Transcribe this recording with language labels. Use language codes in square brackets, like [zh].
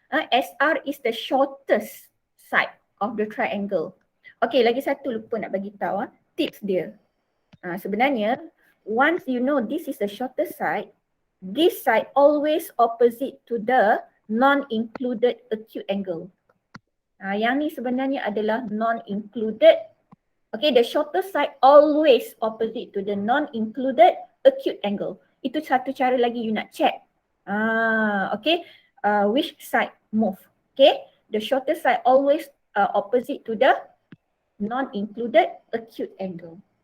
[en] SR is the shortest side of the triangle. Okay, [ms] lagi satu lupa nak bagi tahu tips dia. Sebenarnya, [en] once you know this is the shortest side, this side always opposite to the non-included acute angle. [ms] Yang ni sebenarnya adalah non-included. [en] Okay, the shortest side always opposite to the non-included acute angle. [ms] Itu satu cara lagi you nak check. [en] Okay, which side move. Okay, the shortest side always opposite to the non-included acute angle.